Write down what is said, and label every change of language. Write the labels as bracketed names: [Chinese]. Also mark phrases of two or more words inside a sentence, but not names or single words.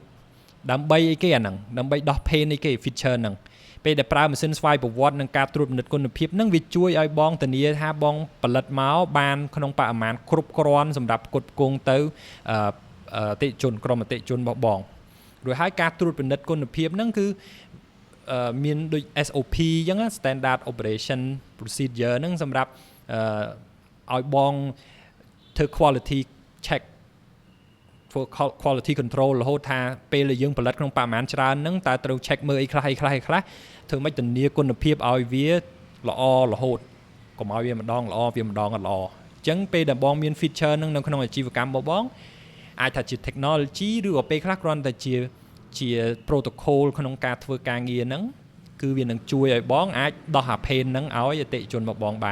[Khmer] ដើម្បីអីគេអាហ្នឹងដើម្បីដោះ pain អីគេ feature ហ្នឹងពេលដែលប្រើម៉ាស៊ីនស្វ័យប្រវត្តិនិងការត្រួតពិនិត្យគុណភាពហ្នឹងវាជួយឲ្យបងធានាថាបងផលិតមកបានក្នុងបរិមាណគ្រប់គ្រាន់សម្រាប់ផ្គត់ផ្គង់ទៅអតិថិជនក្រុមអតិថិជនរបស់បងរួចហើយការត្រួតពិនិត្យគុណភាពហ្នឹងគឺមានដូច SOP អញ្ចឹង [English] standard operation procedure [Khmer] ហ្នឹងសម្រាប់ឲ្យបងធ្វើ [English] quality check for quality control [Khmer] រហូតថាពេលដែលយើងផលិតក្នុងបរិមាណច្រើនហ្នឹងតើត្រូវ check មើលអីខ្លះធ្វើម៉េចធានាគុណភាពឲ្យវាល្អរហូតកុំឲ្យវាម្ដងល្អវាម្ដងអត់ល្អអញ្ចឹងពេលដែលបងមាន feature ហ្នឹងនៅក្នុងអាជីវកម្មរបស់បងអាចថាជា technology ឬក៏ពេលខ្លះគ្រាន់តែជា protocol ក្នុងការធ្វើការងារហ្នឹងគឺវានឹងជួយឲ្យបងអាចដោះអា pain ហ្នឹងឲ្យអតិថិជនរបស់បងបាន